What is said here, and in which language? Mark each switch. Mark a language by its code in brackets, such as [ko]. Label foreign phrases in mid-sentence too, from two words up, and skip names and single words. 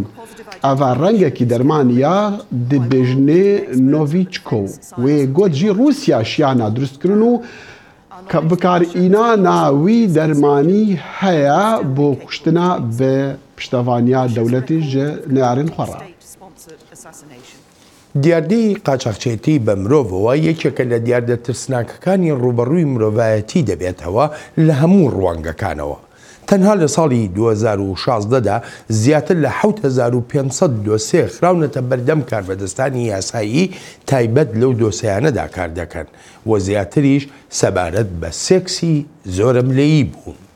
[ku] Eva rengekî dermaniya dibêjinê Novichko wê got jî Rûsya şiyana duristkirin û bikarînana wî dermanî heye bo kuştina bi piştevaniya dewletê ji neyarên xwe re. [ckb] دیاردەی قاچاقچێتی بە مرۆڤەوە یەکێکە لە دیاردە ترسناکەکانی ڕوبەڕووی مرۆڤایەتی دەبێتەوە لە هەموو ڕوانگەکانەوە. تەنها لە ساڵی 2016دا زیاتر لە 7500 دۆسێ خراونەتە بەردەم کاربەدەستانی یاسایی تایبەت لەو دۆسەیانەدا کار دەکەن و زیاتریش سەبارەت بە سێکسی زۆرە ملەیی بوون.